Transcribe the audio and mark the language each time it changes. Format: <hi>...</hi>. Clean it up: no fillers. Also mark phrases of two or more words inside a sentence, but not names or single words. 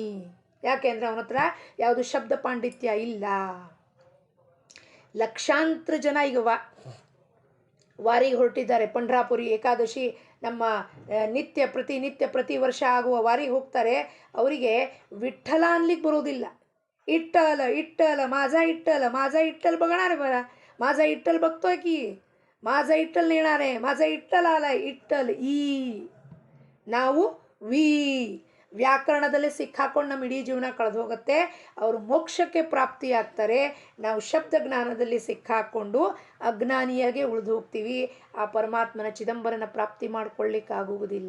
<kn>ಯಾಕೆ ಅಂದರೆ ಅವನ ಹತ್ರ ಯಾವುದು ಶಬ್ದ ಪಾಂಡಿತ್ಯ ಇಲ್ಲ. ಲಕ್ಷಾಂತರ ಜನ ಈಗ ವಾರಿಗೆ ಹೊರಟಿದ್ದಾರೆ. ಪಂಡ್ರಾಪುರಿ ಏಕಾದಶಿ ನಮ್ಮ ಪ್ರತಿ ವರ್ಷ ಆಗುವ ವಾರಿಗೆ ಹೋಗ್ತಾರೆ. ಅವರಿಗೆ ವಿಠ್ಠಲ ಅನ್ಲಿಕ್ಕೆ ಬರೋದಿಲ್ಲ. ಇಟ್ಟಲ</kn> <mr>माझा इट्टल बघणार बरा, माझा इट्टल बघतोय की, माझा इट्टल नेणार आहे, माझा इट्टल आलाय,</mr> <kn>ಇಟ್ಟಲ್ ಈ. ನಾವು ವಿ ವ್ಯಾಕರಣದಲ್ಲಿ ಸಿಕ್ಕಾಕೊಂಡು ನಮ್ಮ ಇಡೀ ಜೀವನ ಕಳೆದು ಹೋಗುತ್ತೆ. ಅವರು ಮೋಕ್ಷಕ್ಕೆ ಪ್ರಾಪ್ತಿಯಾಗ್ತಾರೆ. ನಾವು ಶಬ್ದ ಜ್ಞಾನದಲ್ಲಿ ಸಿಕ್ಕಾಕೊಂಡು ಅಜ್ಞಾನಿಯಾಗೆ ಉಳಿದು ಹೋಗ್ತೀವಿ. ಆ ಪರಮಾತ್ಮನ ಚಿದಂಬರನ ಪ್ರಾಪ್ತಿ ಮಾಡ್ಕೊಳ್ಳಿಕ್ಕಾಗುವುದಿಲ್ಲ.</kn>